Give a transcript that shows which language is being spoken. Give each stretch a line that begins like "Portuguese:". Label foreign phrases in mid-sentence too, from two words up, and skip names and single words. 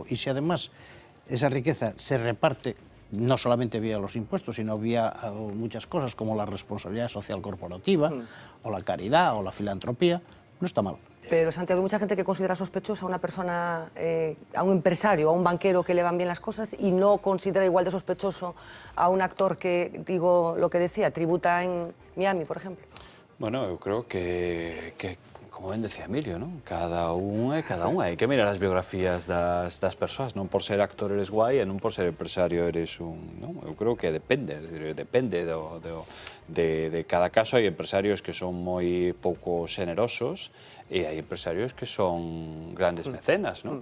Spanish: Y si además esa riqueza se reparte no solamente vía los impuestos, sino vía muchas cosas como la responsabilidad social corporativa, o la caridad, o la filantropía, no está mal. Pero, Santiago, hay mucha gente que considera sospechosa a una persona, a un empresario, a un banquero que le van bien las cosas y no considera igual de sospechoso a un actor que, digo lo que decía, tributa en Miami, por ejemplo. Bueno,
Galician: eu creo que como ben decía Emilio, non? Cada un é cada un. Hai que mirar as biografías das persoas, non por ser actor
Spanish: eres guai
Galician: e non por ser empresario
Spanish: eres un...
Galician: Non? Eu creo que depende, depende de cada caso. Hai empresarios que son moi pouco generosos e hai empresarios que son grandes mecenas, non?